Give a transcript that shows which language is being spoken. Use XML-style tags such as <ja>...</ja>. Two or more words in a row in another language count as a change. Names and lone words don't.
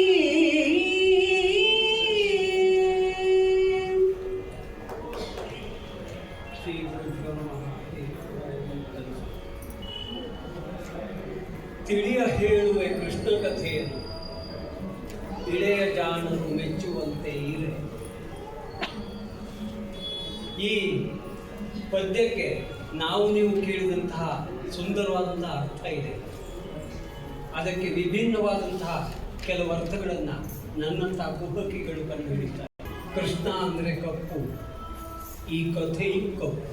<kn>ತಿಳಿಯ ಹೇಳುವೆ ಕೃಷ್ಣ ಕಥೆಯನ್ನು, ಇಳೆಯ ಜಾಣರು ಮೆಚ್ಚುವಂತೆ ಇರೆ. ಈ ಪದ್ಯಕ್ಕೆ ನಾವು ನೀವು ಕೇಳಿದಂತಹ ಸುಂದರವಾದಂತಹ ಅರ್ಥ ಇದೆ. ಅದಕ್ಕೆ ವಿಭಿನ್ನವಾದಂತಹ ಕೆಲವು ಅರ್ಥಗಳನ್ನು ನನ್ನಂತಹ ಕುಹಕಿಗಳು ಕಂಡುಹಿಡಿತಾರೆ. ಕೃಷ್ಣ ಅಂದರೆ ಕಪ್ಪು, ಈ ಕಥೆಯು ಕಪ್ಪು.</kn>